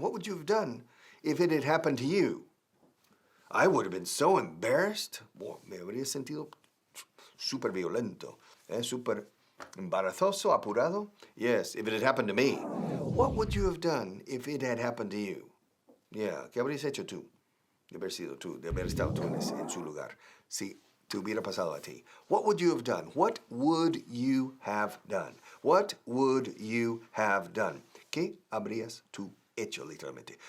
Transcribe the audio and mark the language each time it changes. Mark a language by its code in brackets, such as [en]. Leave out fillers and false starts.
[en] What would you have done if it had happened to you? I would have been so embarrassed. [es] Me habría sentido súper violento, súper embarazoso, apurado. [en] Yes, if it had happened to me. What would you have done if it had happened to you? [es] Yeah, ¿qué habrías hecho tú? De haber sido tú, de haber estado tú en su lugar. Si te hubiera pasado a ti. [en] What would you have done? What would you have done? What would you have done? [es] ¿Qué habrías tú hecho, literalmente?